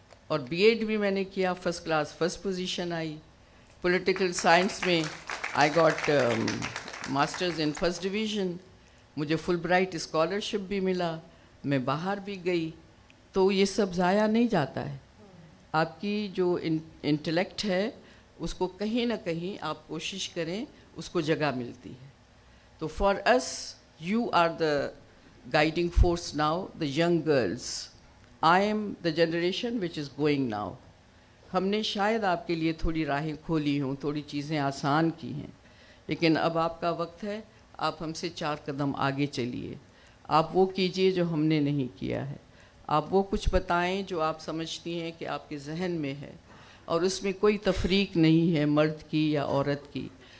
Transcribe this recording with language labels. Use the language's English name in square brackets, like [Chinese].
[Hindi] और बीएड भी मैंने किया, फर्स्ट क्लास फर्स्ट पोजीशन आई. पॉलिटिकल साइंस में [English] I got masters in first division. [Hindi] मुझे फुल ब्राइट स्कॉलरशिप भी मिला, मैं बाहर भी गई. तो ये सब ज़ाया नहीं जाता है. आपकी जो इंटेलेक्ट है उसको कहीं ना कहीं आप कोशिश करें, उसको जगह मिलती है. [English] तो for us you are the guiding force now, the young girls. I am the generation which is going now. [Hindi] हमने शायद आपके लिए थोड़ी राहें खोली हों, थोड़ी चीज़ें आसान की हैं, लेकिन अब आपका वक्त है. आप हमसे 4 कदम आगे चलिए. आप वो कीजिए जो हमने नहीं किया है. आप वो कुछ बताएं जो आप समझती हैं कि आपके जहन में है, और उसमें कोई तफरीक नहीं है मर्द की या औरत की.